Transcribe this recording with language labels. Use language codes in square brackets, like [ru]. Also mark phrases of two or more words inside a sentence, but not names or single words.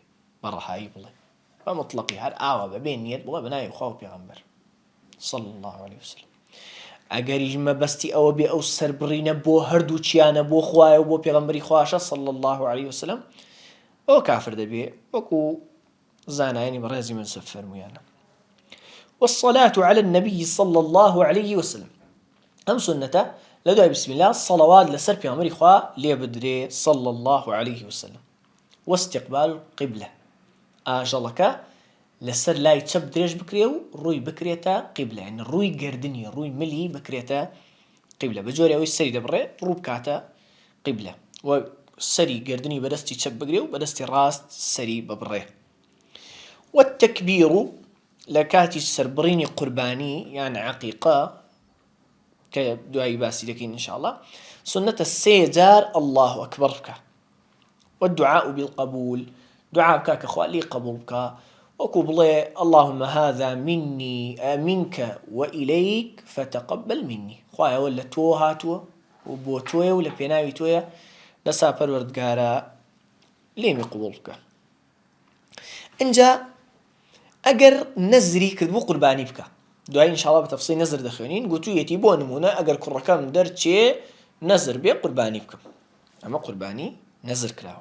[ckb] بەڕەهایی بڵێ بە مطلقی، هەر ئاوا بەبێ نیەت بڵێ بە ناوی خوا و پێغەمبەر [ar] صلی الله عليه وسلم. [ckb] ئەگەریش مەبەستی ئەوە بێ ئەو سەربڕینە بۆ هەردوو چیانە، بۆ خوایە و بۆ پێغەمبەری خواشە [ar] صلی الله عليه وسلم، [ckb] ئەو کافر دەبێ، وەکو زانایانی بەڕێزی منسف فەرموویانە. [ar] والصلاة على النبي صلى الله عليه وسلم، [ckb] ئەم سنەتە لە دوای [ar] بسم الله [ckb] صلوات لەسەر پێغەمبەری خوا لێ بدرێ [ar] صلى الله عليه وسلم. واستقبال القبلة، [ckb] ئاژەڵەکە لەسەر لای چەپ درێژ بکرێ و ڕووی بکرێتە قیبلە، یعنی ڕووی گردنی ڕووی ملی بکرێتە قیبلە، بە جۆرێ ئەوەی سەری دەبڕێ ڕوو بکاتە قیبلە، و سەری گردنی بەدەستی چەپ بگرێ و بەدەستی ڕاست سەری ببڕێ. والتەکبیر، لە کاتی سەربڕینی قوربانی یان عەقیقە کە دوایی باسی دەکەین ئینشاءالله، سنەتە 3 جار [ar] الله ئەکبەر [ckb] بکە. [ar] والدعاء بالقبول، [ckb] دعاء بکە کە خوا لێی قبول بکە، وەکو بڵێ [ar] اللهم هذا مني منك وإليك فتقبل مني، [ckb] خوایەوە لە تۆ هاتووە و بۆ تۆیە و لە پێناوی تۆیە، لەسا پەروەردگارە لێمی قبوڵ بکە. اینجا ئەگەر نەزری کرد بۆ قوربانی بکە، دوای ئینشاڵڵا بە تەفسیڵ نەزر دەخوێنین، گوتوویەتی بۆ نمونە ئەگەر کوڕەکەم دەرچێ نەزر بێ قوربانی بکەم، ئەمە قوربانی نەزر کراوە.